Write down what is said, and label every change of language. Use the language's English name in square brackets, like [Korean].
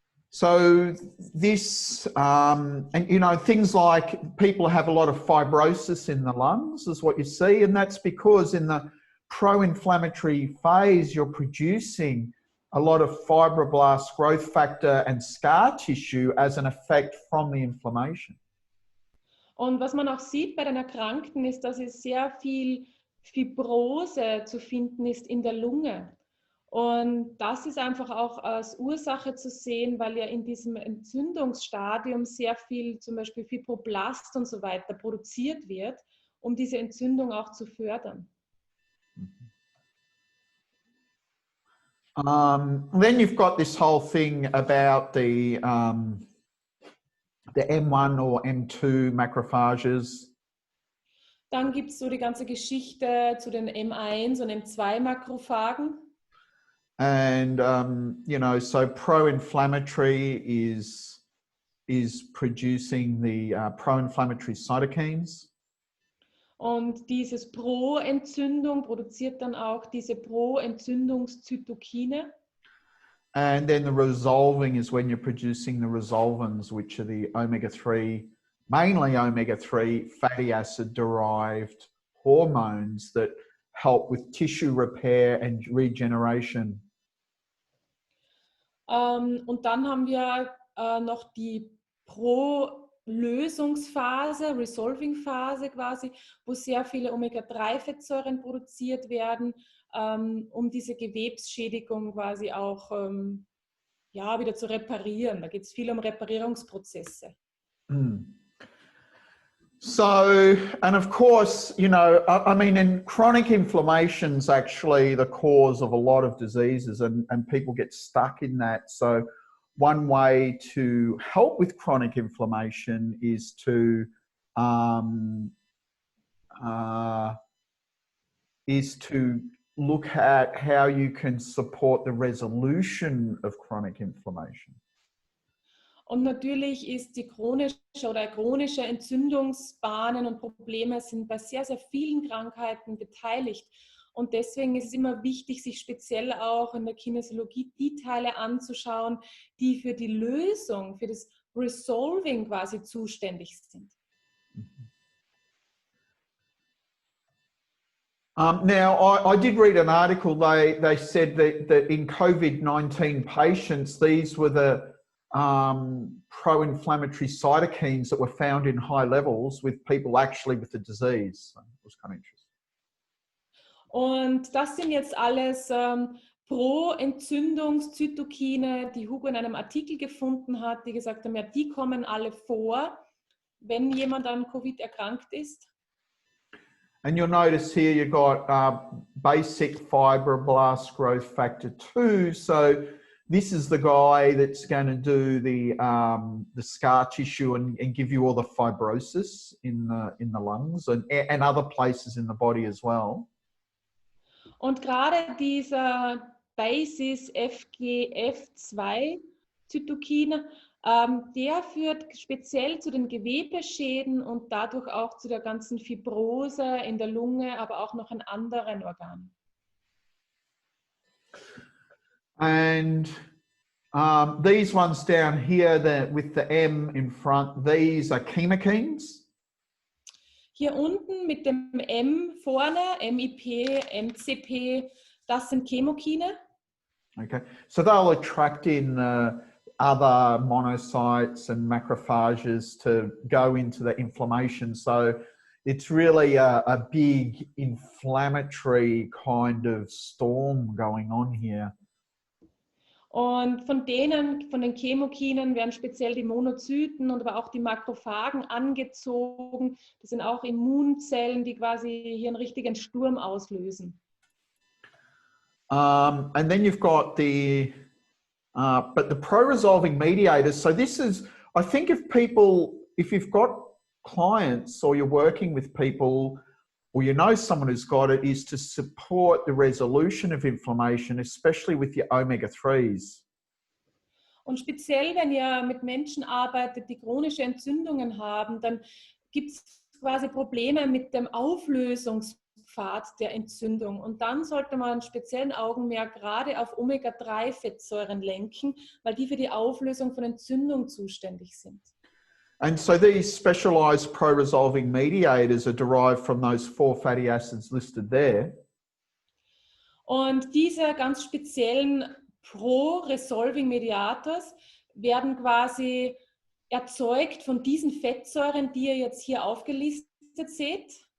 [English] So this, and you know, things like people have a lot of fibrosis in the lungs is what you see, and that's because in the pro-inflammatory phase, you're producing a lot of fibroblast growth factor and scar tissue as an effect from the inflammation. [German] Und was man auch sieht bei den Erkrankten ist, dass es sehr viel Fibrose zu finden ist in der Lunge. Und das ist einfach auch als Ursache zu sehen, weil ja in diesem Entzündungsstadium sehr viel, zum Beispiel Fibroblast und so weiter, produziert wird, um diese Entzündung auch zu fördern. [English] Then you've got this whole thing about the M1 or M2 macrophages. [German] Dann gibt es so die ganze Geschichte zu den M1 und M2 Makrophagen. [English] And you know, so pro-inflammatory is producing the pro-inflammatory cytokines. [German] Und dieses Pro-Entzündung produziert dann auch diese Pro-Entzündungszytokine. [English] And then the resolving is when you're producing the resolvins, which are the omega-3, mainly omega-3 fatty acid derived hormones that help with tissue repair and regeneration. [German] Und dann haben wir noch die Pro-Lösungsphase, Resolving-Phase quasi, wo sehr viele Omega-3-Fettsäuren produziert werden, um diese Gewebsschädigung quasi auch ja, wieder zu reparieren. Da geht es viel um Reparierungsprozesse. [English] So, and of course, you know, I mean, and chronic inflammation is actually the cause of a lot of diseases, and people get stuck in that. So one way to help with chronic inflammation is to look at how you can support the resolution of chronic inflammation. [German] Und natürlich ist die chronische Entzündungsbahnen und Probleme sind bei sehr, sehr vielen Krankheiten beteiligt. Und deswegen ist es immer wichtig, sich speziell auch in der Kinesiologie die Teile anzuschauen, die für die Lösung, für das Resolving quasi zuständig sind. [English] Now, I did read an article. They said that in COVID-19 patients, these were the pro-inflammatory cytokines that were found in high levels with people actually with the disease. So it was kind of interesting. [German] Und das sind jetzt alles Pro-Entzündungszytokine, die Hugo in einem Artikel gefunden hat, die gesagt haben, ja, die kommen alle vor, wenn jemand an Covid erkrankt ist. [English] And you'll notice here you've got basic fibroblast growth factor 2. So this is the guy that's going to do the scar tissue and give you all the fibrosis in the lungs and other places in the body as well. [German] Und gerade dieser Basis FGF2 Zytokin, der führt speziell zu den Gewebeschäden und dadurch auch zu der ganzen Fibrose in der Lunge, aber auch noch in anderen Organen. [English] And these ones down here with the M in front, these are chemokines. [German] Hier unten mit dem M vorne, MIP, MCP, das sind Chemokine. [English] Okay, so they'll attract in other monocytes and macrophages to go into the inflammation. So it's really a big inflammatory kind of storm going on here. [German] Und von den Chemokinen werden speziell die Monozyten und aber auch die Makrophagen angezogen. Das sind auch Immunzellen, die quasi hier einen richtigen Sturm auslösen. [English] And then you've got the pro-resolving mediators. So this is, I think if you've got clients or you're working with people or you know someone who's got it, is to support the resolution of inflammation, especially with your omega-3s. [German] Und speziell, wenn ihr mit Menschen arbeitet, die chronische Entzündungen haben, dann gibt es quasi Probleme mit dem Auflösungspfad der Entzündung. Und dann sollte man einen speziellen Augenmerk gerade auf Omega-3-Fettsäuren lenken, weil die für die Auflösung von Entzündung zuständig sind. [English] And so these specialized pro-resolving mediators are derived from those 4 fatty acids listed there. [German] Und diese ganz speziellen [English] Pro-Resolving Mediators [German] werden quasi erzeugt von diesen Fettsäuren, die ihr jetzt hier aufgelistet seht.